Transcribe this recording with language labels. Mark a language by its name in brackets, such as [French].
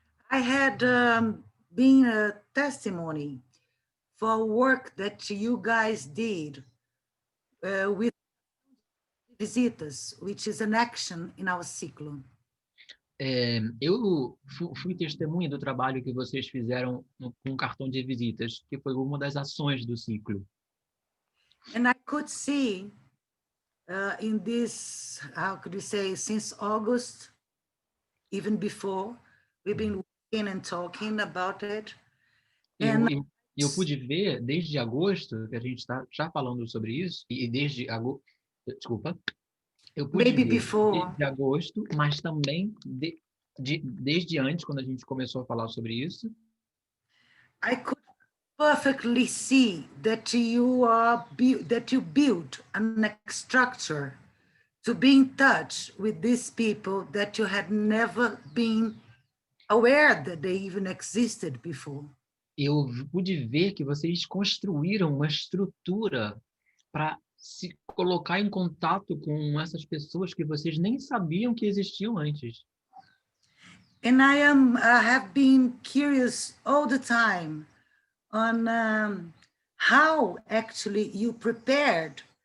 [English] I had been a testimony for work that you guys did with visitas, which is an action in our ciclo. [Portuguese] Eu fui testemunha do trabalho que vocês fizeram com o cartão de visitas, que foi uma das ações do ciclo. [English] And I could see in this, how could you say, since August, even before, we've been working and talking about it. [Portuguese] Eu pude ver desde agosto, que a gente está já falando sobre isso, e desde agosto, desculpa, eu pude ver desde agosto, mas também desde antes, quando a gente começou a falar sobre isso. [English] I could perfectly see that you build a structure to be in touch with these people that you had never been aware that they even existed before. [Portuguese] Eu pude ver que vocês construíram uma estrutura para se colocar em contato com essas pessoas que vocês nem sabiam que existiam antes. [English] And I have been curious all the time on how actually you prepared.